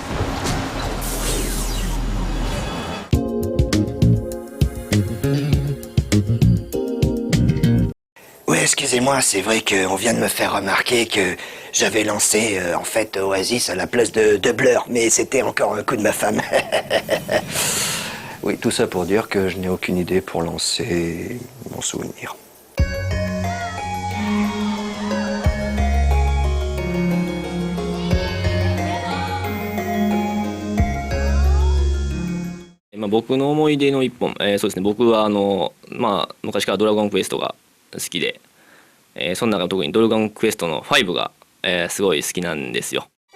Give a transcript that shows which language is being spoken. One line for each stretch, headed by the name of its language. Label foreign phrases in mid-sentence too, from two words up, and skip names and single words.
French: Oui, excusez-moi, c'est vrai qu'on vient de me faire remarquer que j'avais lancé en fait Oasis à la place de Blur, mais c'était encore un coup de ma femme. Oui, tout ça pour dire que je n'ai aucune idée pour lancer mon souvenir.
Japanese: まあ、僕の思い出の一本、そうですね、僕は昔からドラゴンクエストが好きで、その中特にドラゴンクエストの5が、すごい好きなんですよ。